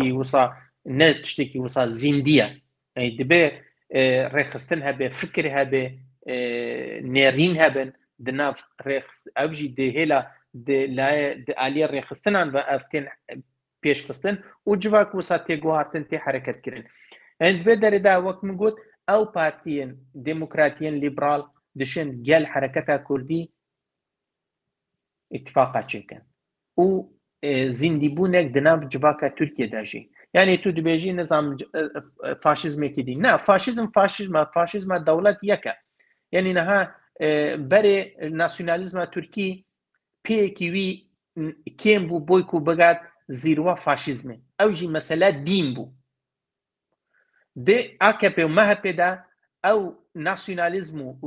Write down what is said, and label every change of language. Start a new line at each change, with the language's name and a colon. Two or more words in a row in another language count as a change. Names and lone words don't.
Kurdish: وسا نە تشتێکی وسا زیندیە دەبێ ڕێخستن هەبێ فکر هەبێ نێرین هەبن دناف ئەوژی دێهێلا ئالیە ڕێخستنان بە ئەفتێن پێشخستن و جڤاک وسا تێگوهاتن تێ حرەکەتکردن دوێ دەرەدا وەک من گوت ئەو پارتیەن دموکراتیەن لیبرال دشێن گەل حرەکەتە کوردی اتفاقا چێکن و زیندیبوونێک دناف جڤاکە تورکیەداژی یعنی تو دبێژی نظام فاشیزمێکی دی نه فاشیزمە دەوڵەت یەکە یعنی نەها بەرێ ناسیۆنالیزمە تورکی پێیەکی وی کێم بوو بۆیک و بگات زیروە فاشیزمێ ئەوژی مەسەلە دین بوو دێ ئاکەپێ و مەهەپێدا ئەو ناسیۆنالیزم و